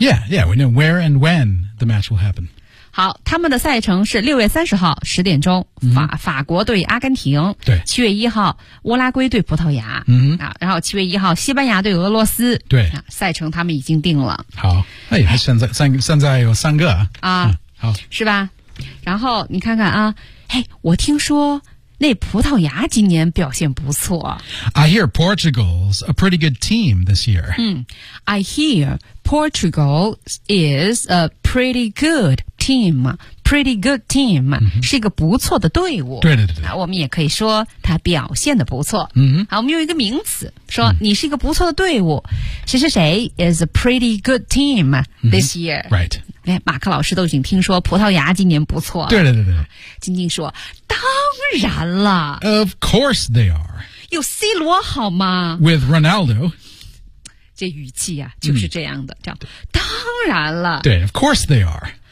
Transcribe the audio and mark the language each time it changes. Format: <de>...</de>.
<en>Yeah, yeah, we know where and when the match will happen.</en> <zh>好他们的赛程是6月30号10点钟、 mm-hmm. 法国对阿根廷。对。 7月1号乌拉圭对葡萄牙。嗯、mm-hmm. 啊、然后7月1号西班牙对俄罗斯。对。啊、赛程他们已经定了。好。哎还现在有三个。啊、好。是吧然后你看看啊。哎，我听说那葡萄牙今年表现不错。</zh> <en>I hear Portugal's a pretty good team this year. 嗯 ，I hear Portugal is a pretty good team. Pretty good team、 mm-hmm.</en> <zh>是一个不错的队伍。对对对对。我们也可以说他表现的不错。嗯、mm-hmm. 好，我们用一个名词说你是一个不错的队伍。谁谁谁</zh> <en>is a pretty good team this year.、 Mm-hmm. Right.</en> <zh>马克老师都已经听说葡萄牙今年不错对对对对晶晶说当然了</zh> <en>Of course they are</en> <zh>有 C 罗好吗</zh> <en>With Ronaldo</en> <zh>这语气啊就是这样的、嗯、这样当然了</zh> <en>对 Of course they are</en>